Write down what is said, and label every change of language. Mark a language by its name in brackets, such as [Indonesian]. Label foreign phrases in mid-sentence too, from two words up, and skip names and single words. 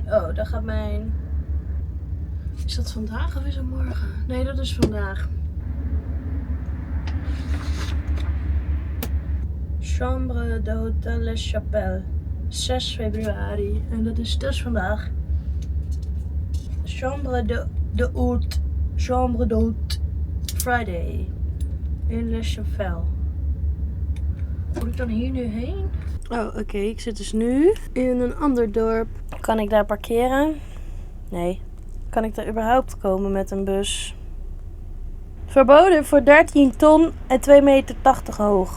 [Dutch] Oh, daar gaat mijn... Is dat vandaag of is het morgen? Nee, dat is vandaag. [French] Chambre d'Hôtel Les Chapelles. [Dutch] 6 februari. En dat is dus vandaag. [French] Chambre d'Hôte. Chambre d'Hôte. Friday. In Les Chapelles. [Dutch] Moet ik dan hier nu heen? Oh, oké. Ik zit dus nu in een ander dorp. Kan ik daar parkeren? Nee. Kan ik daar überhaupt komen met een bus? Verboden voor 13 ton en 2,80 meter hoog.